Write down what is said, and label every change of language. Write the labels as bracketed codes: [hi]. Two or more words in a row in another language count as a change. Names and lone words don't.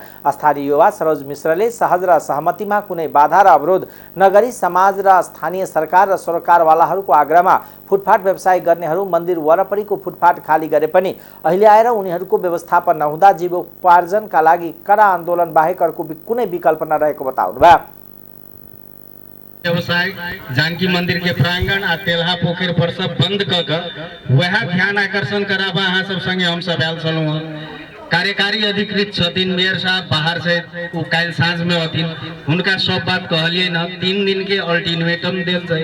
[ne] स्थानीय युवा सरोज मिश्रले सहज र सहमतिमा कुनै बाधा र अवरोध नगरी समाज र स्थानीय सरकार र सरकारवालाहरूको आग्रहमा फुटपाथ व्यवसाय गर्नेहरू मन्दिर वरपरिको फुटपाथ खाली गरे पनि अहिले आएर उनीहरूको व्यवस्थापन नहुँदा जीवोपार्जनका लागि कडा आन्दोलन बाहेक अर्को कुनै विकल्प नरहेको बताउनुभयो। [mai] व्यवसाय जानकी मंदिर के प्रांगण आ तेलहा पोखर पर सब बंद कर वह ध्यान आकर्षण कराबा अहाँ सब संगे हम सब आयल छलहुँ। कार्यकारी अधिकृत छथिन मेयर साहब बाहर से वो काल साँझ में हथिन, उनका सब बात कहलिए न 3 दिन के अल्टीमेटम देल जाए।